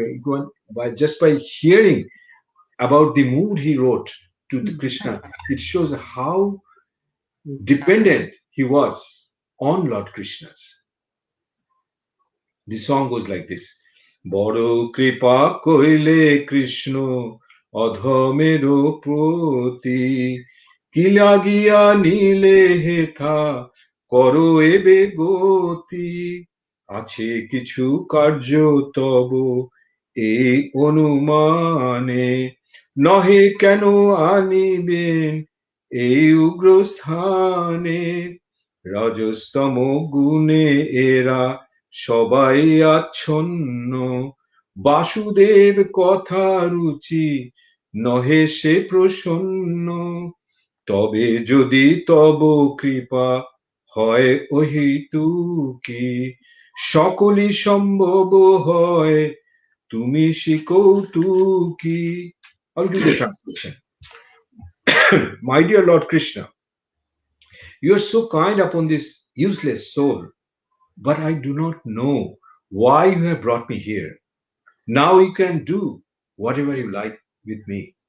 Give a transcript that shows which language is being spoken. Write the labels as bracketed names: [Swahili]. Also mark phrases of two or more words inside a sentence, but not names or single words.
[English] By hearing about the mood he wrote to the Krishna, it shows how dependent he was on Lord Krishna's. The song goes like this. [Bangla] বড় কৃপা কৈলে কৃষ্ণ অধমের প্রতি কি লাগিয়া নিলে হেথা কর এবে goti আছে কিছু কার্য তব এই অনুমানে নহে কেন আনিবেন এই উগ্র স্থানে রজস্তম গুণে এরা সবাই আচ্ছন্ন বাসুদেব কথা রুচি নহে সে প্রসন্ন তবে যদি তব কৃপা হয় অহেতুকি সকলই সম্ভব হয় তুমি শিকৌতুকি. [English] I'll do the translation. My dear Lord Krishna, you are so kind upon this useless soul, but I do not know why you have brought me here. Now you can do whatever you like with me.